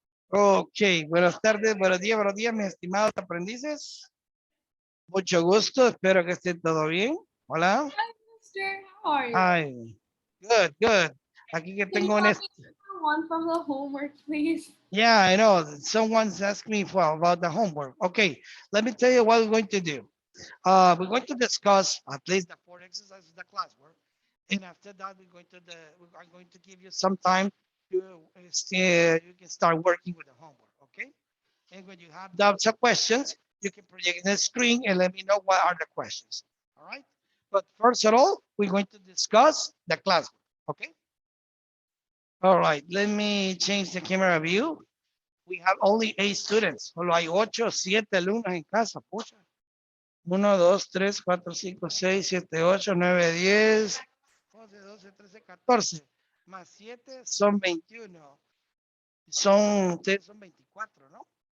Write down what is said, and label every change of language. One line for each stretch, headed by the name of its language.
Spanish: Ok, buenas tardes, buenos días, mis estimados aprendices. Mucho gusto, espero que estén todo bien. Hola.
English: Hi, Mister. How are you? Hi. Good, good.
Spanish: Aquí que
English: Can you
Spanish: tengo
English: help me with one from the homework, please? Yeah, I know. Someone's asked me for about the homework. Okay, let me tell you what we're going to do. We're going to discuss at least the four exercises of the classwork, and after that, we are going to give you some time to you can start working with the homework. Okay. And when you have doubts or questions, you can project in the screen and let me know what are the questions. All right. But first of all, we're going to discuss the classwork. Okay. All right. Let me change the camera view. We have only 8 students.
Spanish: Solo hay 8, 7 alumnos en casa. Pucha. 1, 2, 3, 4, 5, 6, 7, 8, 9, 10, 11, 12, 13, 14. Más 7 son 21. Ustedes son 24, ¿no?